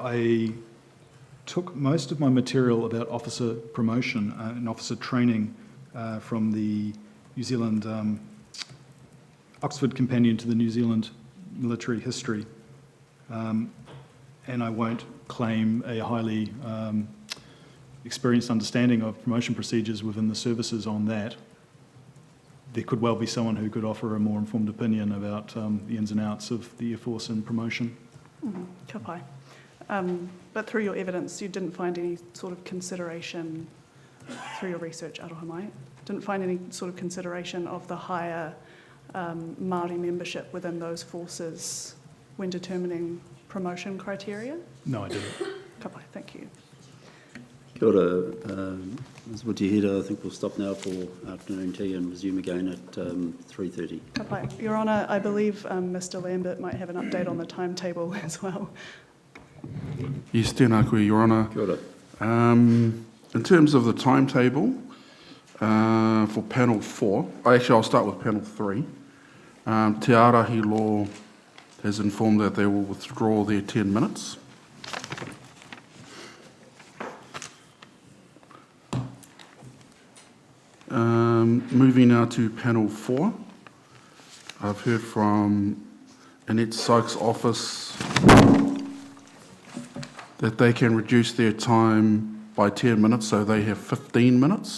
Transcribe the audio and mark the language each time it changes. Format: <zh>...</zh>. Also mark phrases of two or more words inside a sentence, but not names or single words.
<en>I took most of my material about officer promotion and officer training from the New Zealand Oxford Companion to the New Zealand Military History, and I won't claim a highly experienced understanding of promotion procedures within the services on that. There could well be someone who could offer a more informed opinion about the ins and outs of the Air Force and promotion.</en> <mi>Ka pai.</mi> <en>But through your evidence, you didn't find any sort of consideration, through your research,</en> <mi>aroha mai,</mi> <en>didn't find any sort of consideration of the higher Māori membership within those forces when determining promotion criteria? No, I didn't.</en> <mi>Ka pai,</mi> <en>thank you.</en> <mi>Kia ora,</mi> <en>Ms. Wutihira, I think we'll stop now for afternoon tea and resume again at 3:30.</en> <mi>Ka pai.</mi> <en>Your Honour, I believe Mr Lambert might have an update on the timetable as well. Yes,</en> <mi>tēnā koe,</mi> <en>Your Honour.</en> <mi>Kia ora.</mi> <en>In terms of the timetable for panel 4, I'll start with panel 3. Te Arahi Law has informed that they will withdraw their 10 minutes. Moving now to panel 4, I've heard from Annette Sykes' office that they can reduce their time by 10 minutes, so they have 15 minutes.</en>